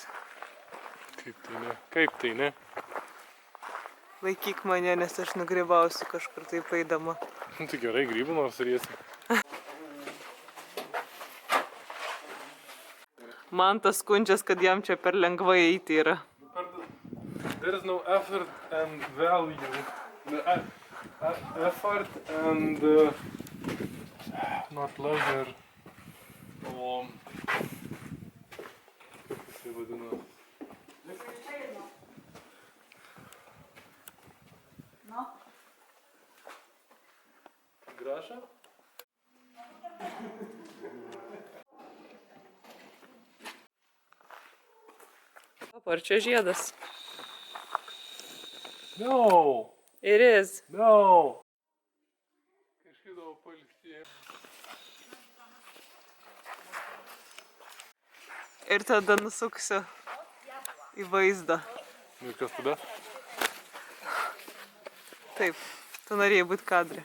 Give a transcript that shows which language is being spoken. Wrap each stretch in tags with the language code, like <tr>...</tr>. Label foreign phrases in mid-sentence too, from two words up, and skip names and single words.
<lt>Kaip tai ne? Kaip tai ne? Laikyk mane, nes aš nugrybausiu kažkur taip eidama. Tai gerai, grybų nors rėsi. Man tas skundžias, kad jam čia per lengvai eiti yra.</lt> <en>There is no effort and value. Effort and not leisure.</en> <lt>O kaip jisai vadina? Graša? Ar čia žiedas?</lt> <en>No! It is. No!</en> <lt>Kažkaip dabar pailsėjau. Ir tada nusuksiu į vaizdą. Ir kas tada? Taip, tu norėjai būti kadre.</lt>